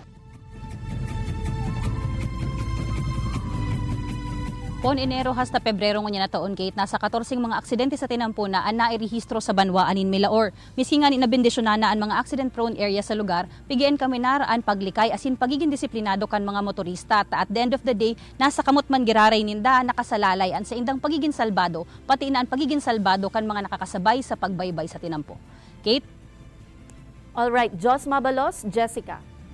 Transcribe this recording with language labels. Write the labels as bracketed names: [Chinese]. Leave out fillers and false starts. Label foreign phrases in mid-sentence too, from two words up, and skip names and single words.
[Bikol] Pon Enero hasta Pebrero nga na taon, Kate, nasa 14 mga aksidente sa tinampo na ang nairehistro sa Banwaanin, Milaor. Miski nga ni nabendisyonan na ang mga [English] accident-prone area [Bikol] sa lugar, pigian kami naraan paglikay asin pagiging disiplinado kan mga motorista. [English] At the end of the day, [Bikol] nasa kamot man giraray ninda nakasalalay an sa indang pagiging salbado, pati na ang pagiging salbado kan mga nakakasabay sa pagbaybay sa tinampo. Kate? Alright, Jos Mabalos, Jessica.